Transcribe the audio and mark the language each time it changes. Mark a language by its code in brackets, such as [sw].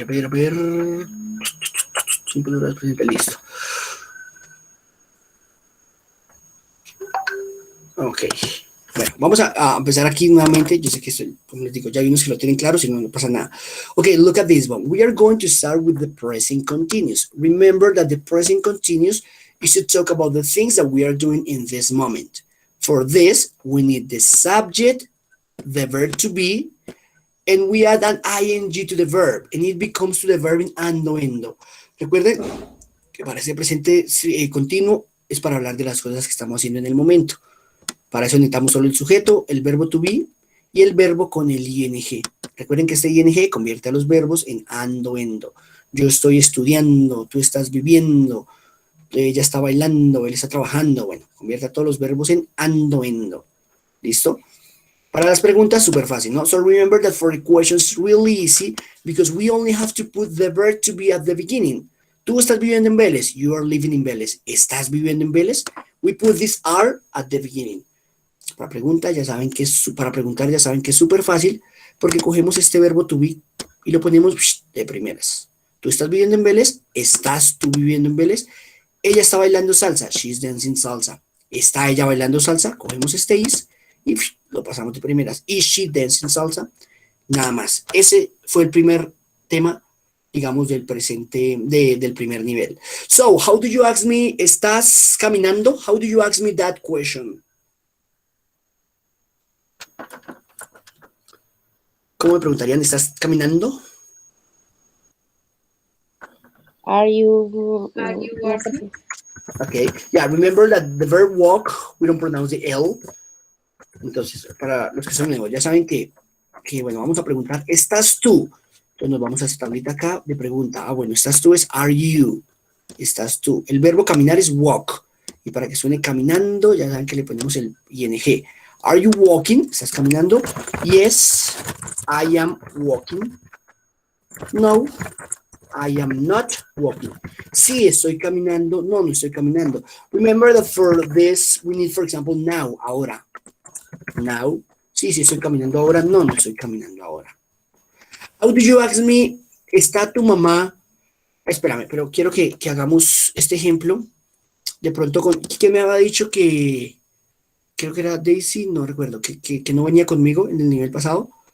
[es] Ver. Siempre listo. Ok. Bueno, vamos a empezar aquí nuevamente. Yo sé que estoy, como les digo, ya hay unos que lo tienen claro, si no, no pasa nada. [en] Okay, look at this one. We are going to start with the present continuous. Remember that the present continuous is to talk about the things that we are doing in this moment. For this, we need the subject, the verb to be, and we add an ing to the verb, and it becomes to the verb in ando, endo. [es] Recuerden que para ese presente continuo es para hablar de las cosas que estamos haciendo en el momento. Para eso necesitamos solo el sujeto, el verbo to be y el verbo con el ing. Recuerden que este ing convierte a los verbos en ando, endo. Yo estoy estudiando, tú estás viviendo, ella está bailando, él está trabajando. Bueno, convierte a todos los verbos en ando, endo. ¿Listo? Para las preguntas, súper fácil, ¿no? [en] So remember that for the questions, really easy because we only have to put the verb to be at the beginning. [es] Tú estás viviendo en Vélez. [en] You are living in Vélez. [es] ¿Estás viviendo en Vélez? [en] We put this are at the beginning. [es] Para preguntar ya saben que es súper fácil porque cogemos este verbo to be y lo ponemos de primeras. Tú estás viviendo en Vélez, estás tú viviendo en Vélez. Ella está bailando salsa, [en] she's dancing salsa. [es] Está ella bailando salsa, cogemos este is y lo pasamos de primeras. [en] Is she dancing salsa? [es] Nada más. Ese fue el primer tema, digamos, del presente, del primer nivel. [en] So, how do you ask me, [es] ¿estás caminando? [en] How do you ask me that question? [es] ¿Cómo me preguntarían? ¿Estás caminando? [en] Are you working? Okay. Yeah, remember that the verb walk, we don't pronounce the L. [es] Entonces, para los que son nuevos, ya saben que bueno, vamos a preguntar, ¿estás tú? Entonces nos vamos a esta tablita acá de pregunta. Ah, bueno, ¿estás tú? Es are you. ¿Estás tú? El verbo caminar es walk. Y para que suene caminando, ya saben que le ponemos el ing. [en] Are you walking? [es] ¿Estás caminando? [en] Yes, I am walking. No, I am not walking. [es] Sí, estoy caminando. No, no estoy caminando. [en] Remember that for this, we need, for example, now, ahora. Now. [es] Sí, sí, estoy caminando ahora. No, no estoy caminando ahora. [en] How do you ask me? [es] ¿Está tu mamá? Espérame, pero quiero que hagamos este ejemplo. De pronto, ¿quién me había dicho que... Creo que era Daisy, no recuerdo, que no venía conmigo en el nivel pasado.